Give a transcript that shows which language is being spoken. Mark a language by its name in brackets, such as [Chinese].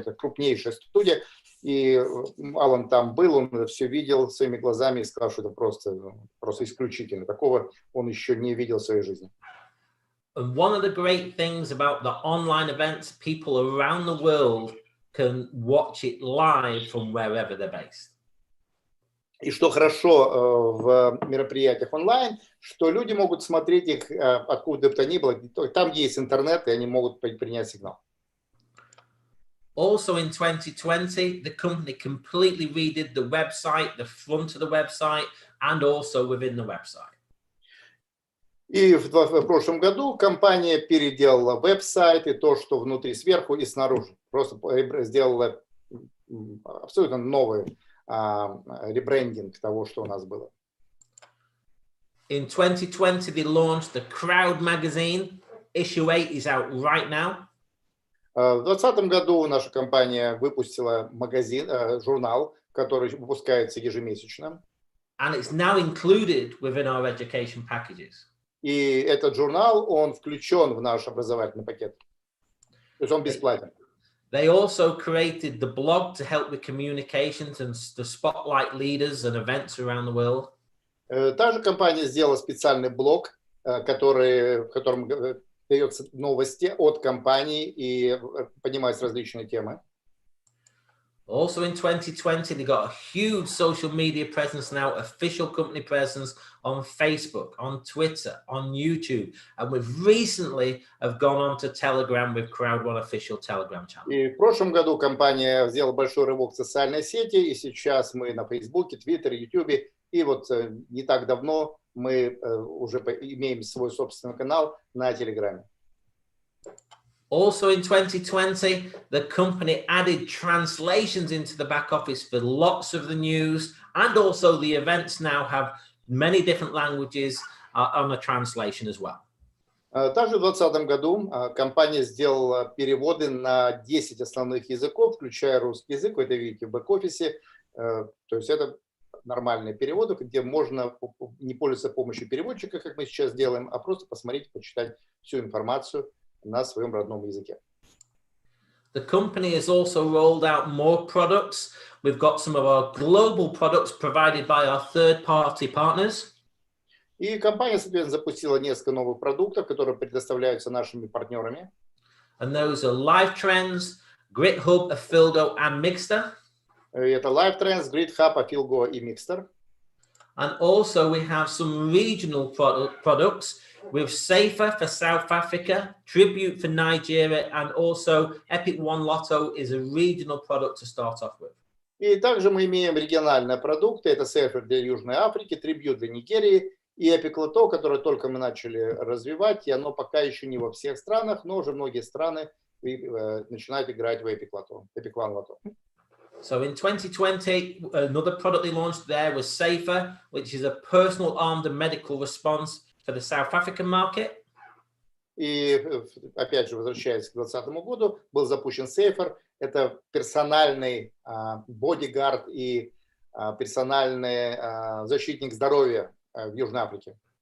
[Russian] Это крупнейшая студия. И Алан там был, он это все видел своими глазами и сказал, что это просто исключительно. Такого он еще не видел в своей жизни. [English] And one of the great things about the online events, people around the world can watch it live from wherever they're based. [Russian] И что хорошо в мероприятиях онлайн, что люди могут смотреть их откуда бы то ни было. Там есть интернет, и они могут принять сигнал. [English] Also in 2020, the company completely redid the website, the front of the website, and also within the website. [Russian] И в прошлом году компания переделала веб-сайт и то, что внутри, сверху и снаружи. Просто сделала абсолютно новый ребрендинг того, что у нас было. [English] In 2020, they launched the Crowd magazine. Issue 8 is out right now. [Russian] В 2020 году наша компания выпустила журнал, который выпускается ежемесячно. [English] And it's now included within our education packages. [Russian] И этот журнал, он включен в наш образовательный пакет. То есть он бесплатен. [English] They also created the blog to help with communications and to spotlight leaders and events around the world. [Russian] Та же компания сделала специальный блог, в котором даются новости от компании и поднимаются различные темы. [English] Also in 2020, they got a huge social media presence now, official company presence on Facebook, on Twitter, on YouTube. And we've recently have gone on to Telegram with Crowd One official Telegram channel. [Russian] И в прошлом году компания сделала большой рывок в социальной сети, и сейчас мы на Фейсбуке, Твиттере, Ютубе, и вот не так давно мы уже имеем свой собственный канал на Телеграме. [English] Also in 2020, the company added translations into the back office for lots of the news, and also the events now have many different languages on the translation as well. [Russian] Также в 2020 году компания сделала переводы на 10 основных языков, включая русский язык. Вы это видите в бэк-офисе. То есть это нормальные переводы, где можно не пользоваться помощью переводчика, как мы сейчас делаем, а просто посмотреть, почитать всю информацию на своем родном языке. [English] The company has also rolled out more products. We've got some of our global products provided by our third-party partners. [Russian] И компания, соответственно, запустила несколько новых продуктов, которые предоставляются нашими партнерами. [English] And those are Live Trends, GridHub, Afilgo, and Mixter. [Russian] Это Live Trends, GridHub, Afilgo и Mixter. [English] And also we have some regional products with Safer for South Africa, Tribute for Nigeria, and also Epic One Lotto is a regional product to start off with. [Russian] И также мы имеем региональные продукты. Это Safer для Южной Африки, Tribute для Нигерии и Epic Lotto, которое только мы начали развивать, и оно пока еще не во всех странах, но уже многие страны начинают играть в Epic One Lotto. [English] So in 2020, another product they launched there was Safer, which is a personal armed and medical response for the South African market. [Russian] И опять же, возвращаясь к 2020 году, был запущен Safer. Это персональный бодигард и персональный защитник здоровья в Южной Африке.